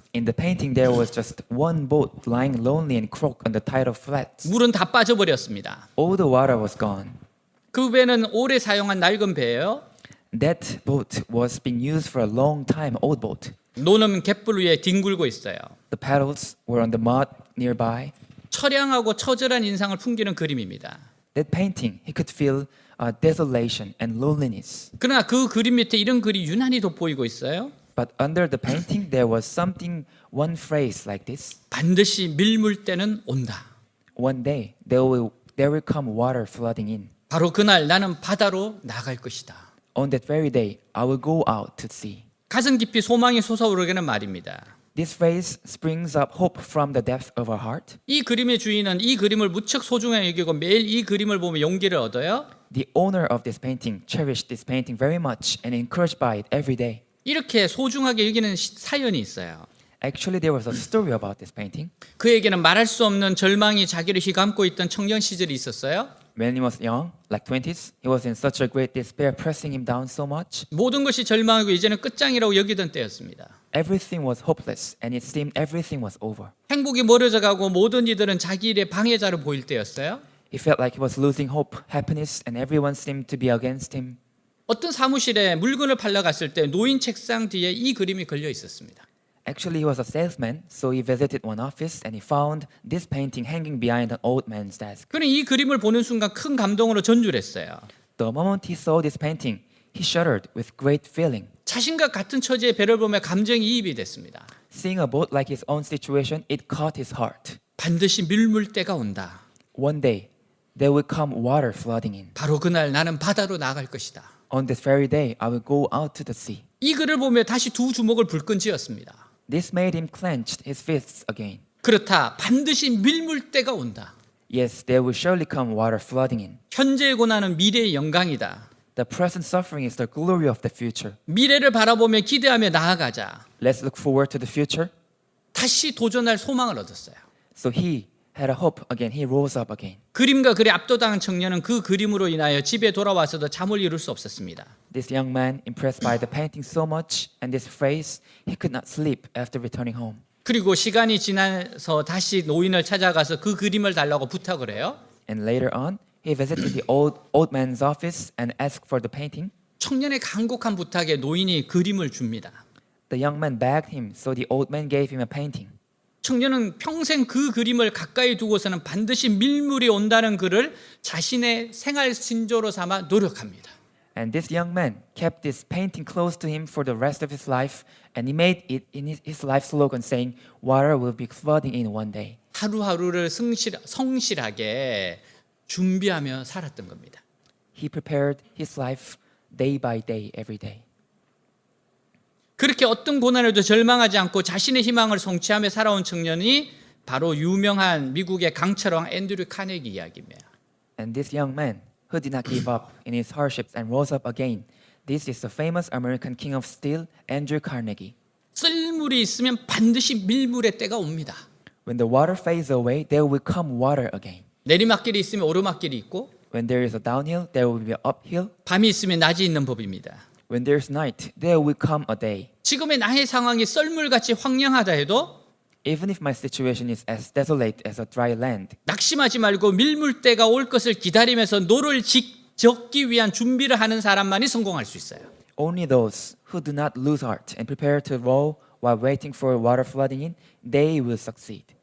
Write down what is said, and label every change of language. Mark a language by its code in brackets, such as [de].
[en] In the painting, there was just one boat lying lonely and crooked on the tidal flats. [ko] 물은 다 빠져버렸습니다. [en] All the water was gone. [ko] 그 배는 오래 사용한 낡은 배예요. [en] That boat was being used for a long time, old boat. [ko] 노는 갯벌 위에 뒹굴고 있어요. [en] The paddles were on the mud nearby. [ko] 처량하고 처절한 인상을 풍기는 그림입니다. [en] That painting, he could feel desolation and loneliness. [ko] 그러나 그 그림 밑에 이런 글이 유난히 돋보이고 있어요. [en] But under the painting, there was something, one phrase like this. [ko] 반드시 밀물 때는 온다. [en] One day, there will come water flooding in. [ko] 바로 그날 나는 바다로 나갈 것이다. [en] On that very day, I will go out to sea. [ko] 가슴 깊이 소망이 솟아오르는 말입니다. [en] This phrase springs up hope from the depth of our heart. [ko] 이 그림의 주인은 이 그림을 무척 소중하게 여기고 매일 이 그림을 보며 용기를 얻어요. [en] The owner of this painting cherished this painting very much and encouraged by it every day. [ko] 이렇게 소중하게 여기는 사연이 있어요. [en] Actually, there was a story about this painting. [ko] 그에게는 말할 수 없는 절망이 자기를 휘감고 있던 청년 시절이 있었어요. [en] When he was young, like 20s, he was in such a great despair, pressing him down so much. [ko] 모든 것이 절망이고 이제는 끝장이라고 여기던 때였습니다. [en] Everything was hopeless, and it seemed everything was over. [ko] 행복이 멀어져 가고 모든 이들은 자기 일의 방해자로 보일 때였어요. [en] He felt like he was losing hope, happiness, and everyone seemed to be against him. [ko] 어떤 사무실에 물건을 팔러 갔을 때 노인 책상 뒤에 이 그림이 걸려 있었습니다. [en] Actually, he was a salesman, so he visited one office and he found this painting hanging behind an old man's desk. [ko] 그는 이 그림을 보는 순간 큰 감동으로 전율했어요. [en] The moment he saw this painting, he shuddered with great feeling. [ko] 자신과 같은 처지의 배를 보며 감정이입이 됐습니다. [en] Seeing a boat like his own situation, it caught his heart. [ko] 반드시 밀물 때가 온다. [en] One day, there will come water flooding in. [ko] 바로 그날 나는 바다로 나갈 것이다. [en] On this very day, I will go out to the sea. [ko] 이 글을 보며 다시 두 주먹을 불끈 쥐었습니다. [en] This made him clench his fists again. [ko] 그렇다. 반드시 밀물 때가 온다. [en] Yes, there will surely come water flooding in. [ko] 현재의 고난은 미래의 영광이다. [en] The present suffering is the glory of the future. [ko] 미래를 바라보며 기대하며 나아가자. [en] Let's look forward to the future. [ko] 다시 도전할 소망을 얻었어요. [en] So he had a hope again. He rose up again. [ko] 그림과 글에 압도당한 청년은 그 그림으로 인하여 집에 돌아와서도 잠을 이룰 수 없었습니다. [en] This young man, impressed by the painting so much and this phrase, he could not sleep after returning home. [ko] 그리고 시간이 지나서 다시 노인을 찾아가서 그 그림을 달라고 부탁을 해요. [en] And later on, He visited the old man's office and asked for the painting. [ko] 청년의 간곡한 부탁에 노인이 그림을 줍니다. [en] The young man begged him, so the old man gave him a painting. [ko] 청년은 평생 그 그림을 가까이 두고서는 반드시 밀물이 온다는 글을 자신의 생활 신조로 삼아 노력합니다. [en] And this young man kept this painting close to him for the rest of his life, and he made it in his life slogan saying, "Water will be flooding in one day." [ko] 하루하루를 성실하게 준비하며 살았던 겁니다. [en] He prepared his life day by day, every day. [ko] 그렇게 어떤 고난에도 절망하지 않고 자신의 희망을 성취하며 살아온 청년이 바로 유명한 미국의 강철왕 앤드류 카네기 이야기입니다. [en] And this young man who did not give up in his hardships and rose up again, this is the famous American king of steel, Andrew Carnegie. [ko] 썰물이 있으면 반드시 밀물의 때가 옵니다. [en] When the water fades away, there will come water again. [ko] 내리막길이 있으면 오르막길이 있고 [en] When there is a downhill, there will be an uphill. [ko] 밤이 있으면 낮이 있는 법입니다. [en] When there's night, there will come a day. [ko] 지금의 나의 상황이 썰물같이 황량하다 해도 [en] Even if my situation is as desolate as a dry land, [ko] 낙심하지 말고 밀물때가 올 것을 기다리면서 노를 적기 위한 준비를 하는 사람만이 성공할 수 있어요. [en] only those who do not lose heart and prepare to row while waiting for water flooding in, they will succeed.